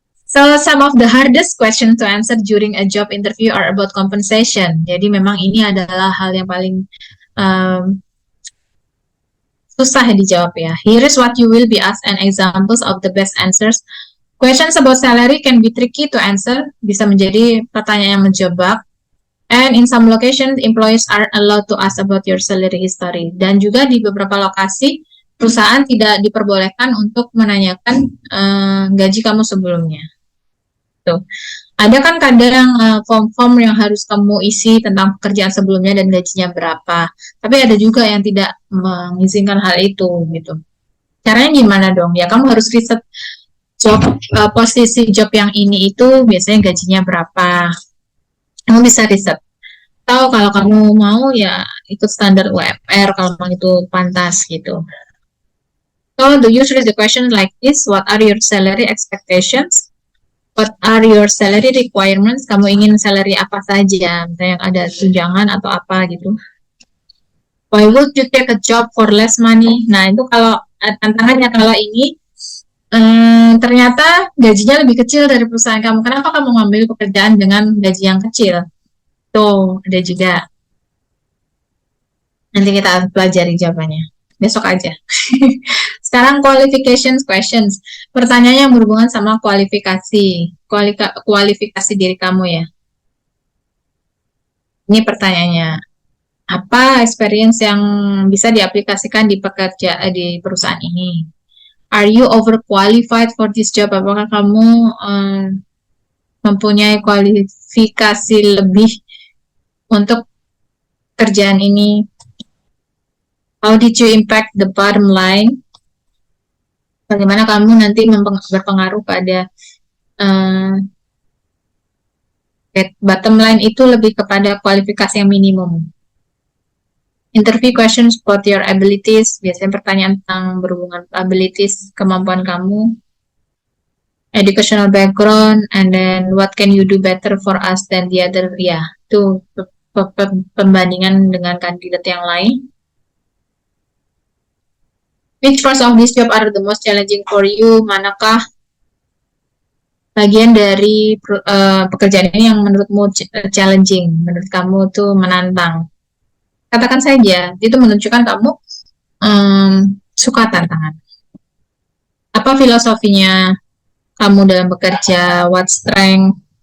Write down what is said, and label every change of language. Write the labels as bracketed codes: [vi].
[en] So, some of the hardest questions to answer during a job interview are about compensation. [id] Jadi memang ini adalah hal yang paling susah dijawab ya. [en] Here is what you will be asked and examples of the best answers. Questions about salary can be tricky to answer, [id] bisa menjadi pertanyaan yang menjebak. [en] And in some locations, employees are allowed to ask about your salary history. [id] Dan juga di beberapa lokasi, perusahaan tidak diperbolehkan untuk menanyakan gaji kamu sebelumnya. Tuh. Ada kan kadang form-form yang harus kamu isi tentang pekerjaan sebelumnya dan gajinya berapa. Tapi ada juga yang tidak mengizinkan hal itu gitu. Caranya gimana dong? Ya kamu harus riset posisi job yang ini itu biasanya gajinya berapa. Kamu bisa riset. Tahu kalau kamu mau ya ikut standar UMR kalau memang itu pantas gitu. [en] So usually the question like this, what are your salary expectations? What are your salary requirements? [id] Kamu ingin salary apa saja? Misalnya yang ada tunjangan atau apa gitu. [en] Why would you take a job for less money? [id] Nah itu kalau tantangannya kalau ini ternyata gajinya lebih kecil dari perusahaan kamu. Kenapa kamu ngambil pekerjaan dengan gaji yang kecil? Tuh ada juga. Nanti kita pelajari jawabannya. Besok aja. Sekarang [en] qualifications questions. [id] Pertanyaannya yang berhubungan sama kualifikasi. Kualifikasi diri kamu ya. Ini pertanyaannya. Apa experience yang bisa diaplikasikan di perusahaan ini? [en] Are you overqualified for this job? [id] Apakah kamu mempunyai kualifikasi lebih untuk kerjaan ini? [en] How did you impact the bottom line? [id] Bagaimana kamu nanti berpengaruh pada uh, bottom line itu lebih kepada kualifikasi yang minimum. [en] Interview questions about your abilities, [id] biasanya pertanyaan tentang berhubungan [en] abilities, [id] kemampuan kamu, [en] educational background, and then what can you do better for us than the other, [id] ya, itu pembandingan dengan kandidat yang lain. [en] Which parts of this job are the most challenging for you? [id] Manakah bagian dari pekerjaan ini yang menurutmu challenging, menurut kamu tuh menantang? Katakan saja, itu menunjukkan kamu suka tantangan. Apa filosofinya kamu dalam bekerja? [en] What strength?